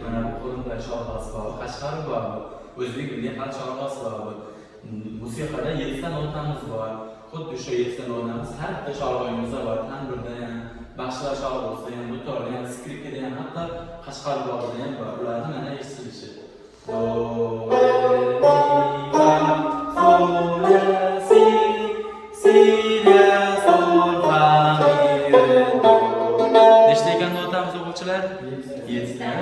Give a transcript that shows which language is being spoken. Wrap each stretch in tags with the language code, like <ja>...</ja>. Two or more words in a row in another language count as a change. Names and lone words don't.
<uz>Mana bu qo'limda sholg'as bor, Qashqar bor, o'zbek milliy xalq sholg'asi bor. Musiqada 7 ta notamiz bor. Xuddi shu 7 ta notamiz har bitta sholg'oyimizda bor. Tanburda ham, baxshilar sholg'asida ham, dutorda ham, skripkada ham, hatto Qashqar bog'ida ham bor. Ularni mana eshitilishi. Do, re, mi, fa, sol, la, si, la, sol, fa, mi, re, do. Nechta ekan notamiz o'quvchilar? 7 ta.</uz>